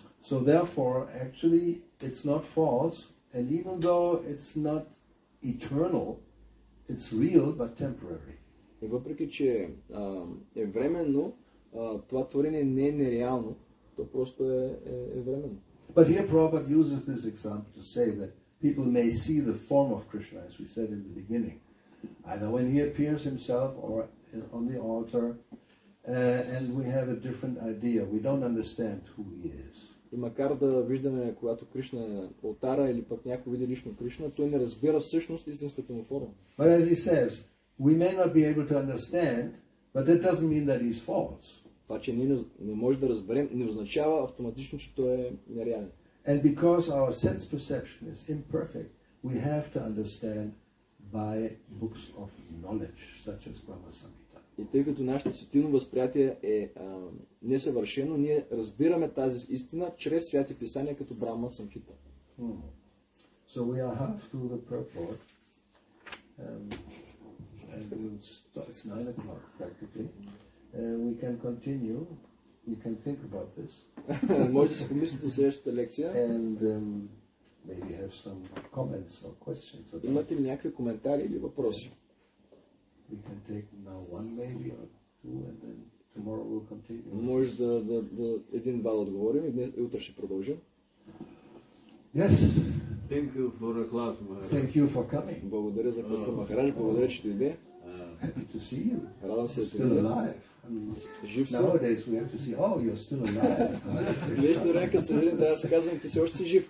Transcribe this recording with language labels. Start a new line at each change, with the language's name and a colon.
English: So therefore, actually, it's not false, and even though it's not eternal, it's real but temporary.
Bulgarian: И въпреки, че е временно, това творение не е нереално, то просто е временно.
English: But here Prabhupada uses this example to say that people may see the form of Krishna, as we said in the beginning, either when he appears himself or on the altar, and we have a different idea. We don't understand who he is.
Bulgarian: И макар да виждаме, когато Кришна е на алтара или пък някой види лично Кришна, той не разбира всъщност истинската му форма.
English: But as he says, we may not be able to understand, but that doesn't mean that he's false.
Bulgarian: Това, че ние не може да разберем, не означава автоматично, че той е нереален.
English: And because our sense perception is imperfect, we have to understand by books of knowledge, such as Brahma Samhita.
Bulgarian: И тъй като нашето сетивно възприятие е несъвършено, ние разбираме тази истина чрез святи писания като Брахма Самхита.
English: So we are half through the purport, and we'll start. It's 9 o'clock practically. We can continue. You can think about this.
Bulgarian: Може да се помислите до следващата лекция.
English: And maybe have some comments or questions.
Bulgarian: Имате ли някакви коментари или въпроси?
English: We can take now one maybe or two, and then tomorrow we'll continue.
Bulgarian: Може да един-два да отговорим и утре ще продължим.
English: Yes. Thank you for the class, Maharaj. Thank you for coming.
Bulgarian: Благодаря за класа, Махарадж. Благодаря, че дойде.
English: Happy to see you.
Bulgarian: Радвам се, че
English: Still alive.
Bulgarian: жив съм.
English: Nowadays we have to see, oh, you're still alive.
Bulgarian: Днешно време, като се видим, трябва да се казвам, ти си още си жив.